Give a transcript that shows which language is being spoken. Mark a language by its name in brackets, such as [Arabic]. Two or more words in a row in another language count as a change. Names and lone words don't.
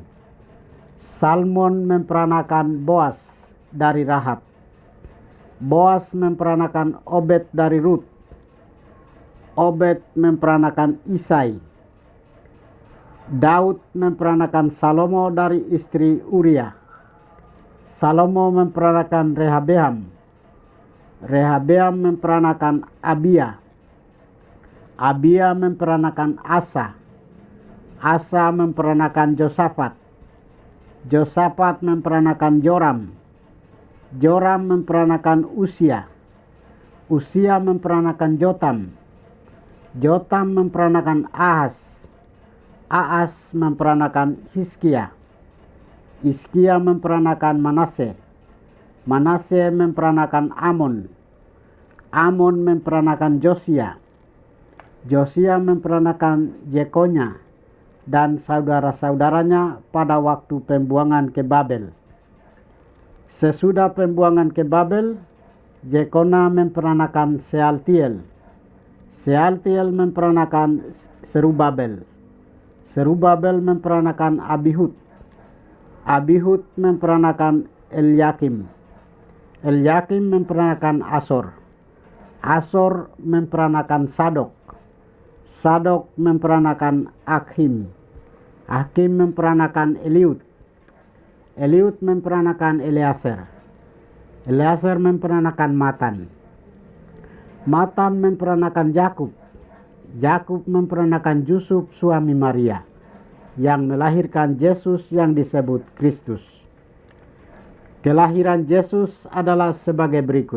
[Indonesian] Salmon memperanakan Boas dari Rahab. Boas memperanakan Obed dari Rut. Obed memperanakan Isai. Daud memperanakan Salomo dari istri Uria. Salomo memperanakan Rehabeam. Rehabeam memperanakan Abia. Abia memperanakan Asa. Asa memperanakan Josafat. Josafat memperanakan Joram. Joram memperanakan Usia. Usia memperanakan Jotam. Jotam memperanakan Ahas. Ahas memperanakan Hizkia. Hizkia memperanakan Manase. Manase memperanakan Amon. Amon memperanakan Josia. Josia memperanakan Jekonya dan saudara-saudaranya pada waktu pembuangan ke Babel. Sesudah pembuangan ke Babel, Jekona memperanakan Sealtiel. Sealtiel memperanakan Serubabel. Serubabel memperanakan Abihud. Abihud memperanakan Eliakim. Eliakim memperanakan Asor. Asor memperanakan Sadok. Sadok memperanakan Akhim. Akhim memperanakan Eliud. Eliud memperanakan Eleazar. Eleazar memperanakan Matan. Matan memperanakan Yakub. Yakub memperanakan Yusuf suami Maria, yang melahirkan Yesus yang disebut Kristus. Kelahiran Yesus adalah sebagai berikut.